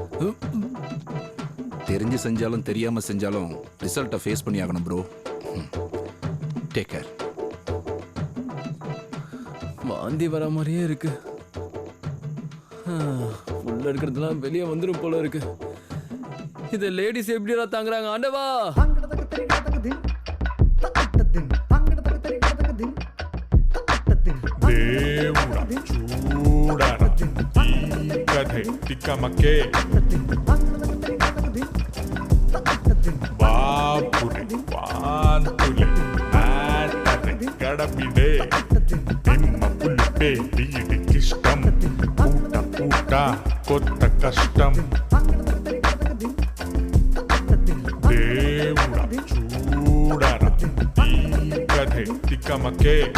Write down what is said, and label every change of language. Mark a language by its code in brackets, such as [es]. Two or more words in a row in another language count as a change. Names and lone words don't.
[ta] தெரிஞ்சு செஞ்சாலும் தெரியாம செஞ்சாலும் [en] result face [ta] பண்ணி ஆகணும் ப்ரோ. [en] Take care. [ta] வாந்தி வர மாதிரியே இருக்கு. உள்ள இருக்கிறதுலாம் வெளியே வந்துடும் போல இருக்கு. இத லேடிஸ் எப்படிடா தாங்குறாங்க ஆண்டவா? [te] దేవుడా చూడరా ఈ కథే తిక్కమకే బాపురే వాంతులే ఆటరే గడపిడే నిమ్మ పులిపే వీడికిష్టం పూట పూట కొత్త కష్టం దేవుడా చూడరా ఈ కథే తిక్కమకే